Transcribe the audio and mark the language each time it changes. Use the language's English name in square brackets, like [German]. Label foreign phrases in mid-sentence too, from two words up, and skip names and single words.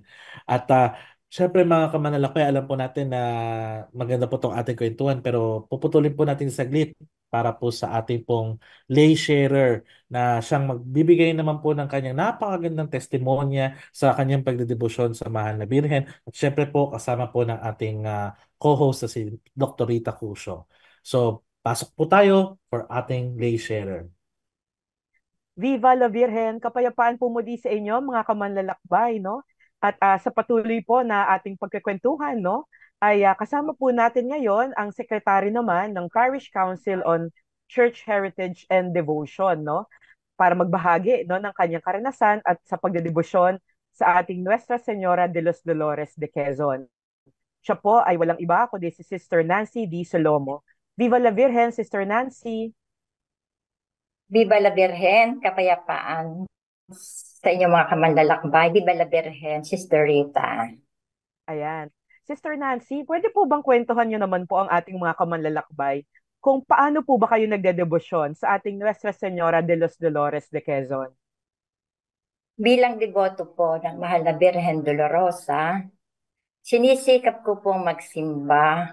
[Filipino] At syempre mga kamanalakay, alam po natin na maganda po itong ating kwentuhan, pero puputulin po natin saglit para po sa ating pong lay sharer na siyang magbibigay naman po ng kanyang napakagandang testimonya sa kanyang pagdedebosyon sa mahal na Birhen. At syempre po kasama po ng ating co-host na si Dr. Rita Cusio. So, pasok po tayo for ating lay sharer. [Spanish] Viva la Virgen, [Filipino] kapayapaan po muli sa inyo mga kamanlalakbay, no? At sa patuloy po na ating pagkakwentuhan, no? Ay kasama po natin ngayon ang sekretary naman ng Parish Council on Church Heritage and Devotion, no? Para magbahagi, no, ng kanyang karanasan at sa pagdedebosyon sa ating Nuestra Señora de los Dolores de Quezon. Siya po ay walang iba kundi si Sister Nancy D. Solomo. [Spanish] Viva la Virgen, Sister Nancy! Viva la Virgen, [Filipino] kapayapaan sa inyong mga kamanlalakbay. [Spanish] Viva la Virgen, [Filipino] Sister Rita. Ayan. Sister Nancy, pwede po bang kwentuhan niyo naman po ang ating mga kamanlalakbay kung paano po ba kayo nagdedebosyon sa ating Nuestra Señora de los Dolores de Quezon? Bilang deboto po ng Mahal na Birhen Dolorosa, sinisikap ko pong magsimba.